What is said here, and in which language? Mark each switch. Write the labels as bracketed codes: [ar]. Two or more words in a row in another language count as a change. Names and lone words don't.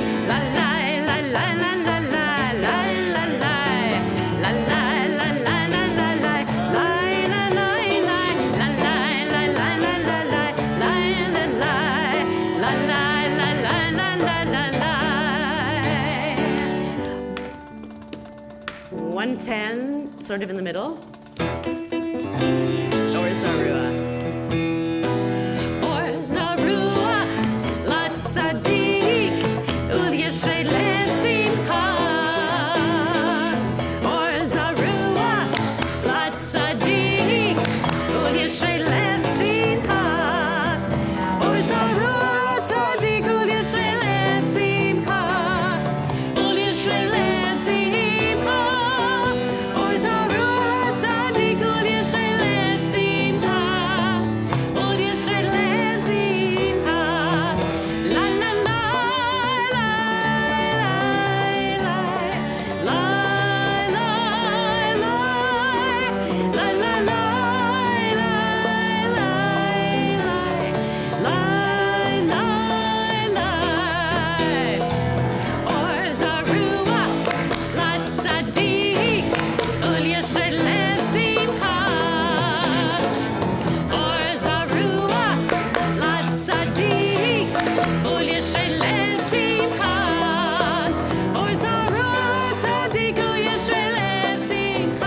[en] La la la la la la la la la la la la la la la la la la 110, sort of in the middle. [he] אור זרוע. אור זרוע, לצדיק, ולישרי לב שמחה. אור זרוע, לצדיק, ולישרי לב שמחה. אור זרוע, צדיק, ולישרי לב שמחה. ולישרי לב שמחה. אור זרוע, צדיק, ולישרי לב שמחה. ולישרי לב שמחה. La la la la la la la la la la la la אור זרוע, לצדיק, ולישרי לב שמחה. אור זרוע, לצדיק, ולישרי לב שמחה. אור זרוע, צדיק, ולישרי לב שמחה.